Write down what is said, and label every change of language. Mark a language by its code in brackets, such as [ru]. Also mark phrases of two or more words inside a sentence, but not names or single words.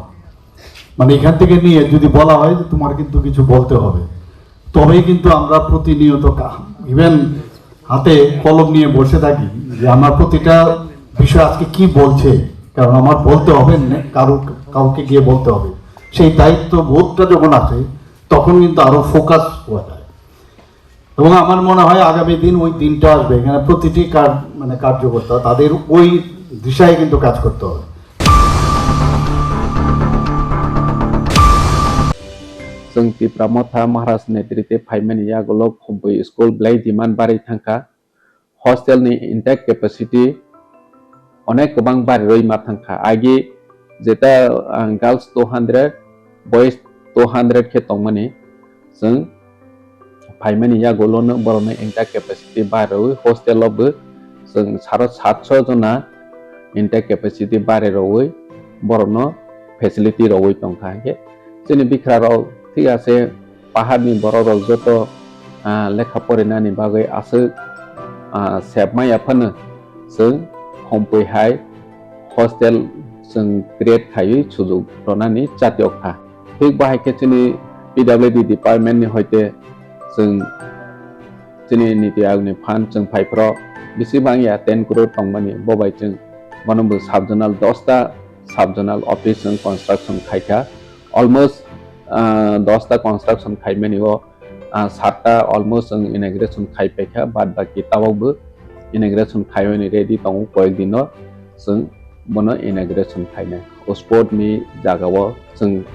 [bn] মানে এখান থেকে নিয়ে যদি বলা হয় যে তোমার কিন্তু কিছু বলতে হবে, তবেই কিন্তু আমরা প্রতিনিয়ত ইভেন হাতে কলম নিয়ে বসে থাকি যে আমার প্রতিটা বিষয় আজকে কি বলছে, কারণ আমার বলতে হবে, কাউকে গিয়ে বলতে হবে। সেই দায়িত্ব বোধটা যখন আসে তখন কিন্তু আরো ফোকাস হওয়া যায়। এবং আমার মনে হয় আগামী দিন ওই দিনটা আসবে, এখানে প্রতিটি কার্যকর্তা তাদের ওই দিশায় কিন্তু কাজ করতে হবে। [trp] जों तिप्रामथा महाराज नेतृत्वे फाइमानि यागोलक खम्बई स्कुल ब्लाई डिमान्ड बारै थांखा हस्टेलनि [en] intake capacity [trp] अनेक गोबां बारै मा थांखा आगे जेता गर्ल्स 200 बॉयज 200 के तंगमानि जों फाइमानि यागोलनो बरनो [en] intake capacity [trp] बारै हस्टेलावबो जों 700 जना [en] intake capacity [trp] बारै रवै बरनो फेसिलिटी रवै तंखा के जोंनि बिखराराव [bn] ঠিক আছে [trp] পাহাড়নি বড় যত লেখা फरायनायनि बागै आसो सेबमाय आफानो जों हमफैहाय हस्टेल जों क्रिएट खायै सुजुग रनानि जातियखा थिग बाहायके जोंनि [en] PWD department [trp] हयते जों जोंनि नीति आयोगनि फान्ड जों फाइफ्राव बेसेबां 10 करोड़ तंमानि बबाय जों मनबो साबजोनाल 10टा [en] subzonal office [trp] जों कन्स्ट्राक्शन खायखा अलमोस्ट 10टा कन्स्ट्राक्शन खायमानि 7टा अलमोस्ट जों इनाग्रेशन खायपायखा बाद बाकी ताबावबो इनाग्रेशन खायमानि रेडी दङ कयेक दिनो जों बनो इनाग्रेशन खायनाय स्पोर्टनि जागाव जों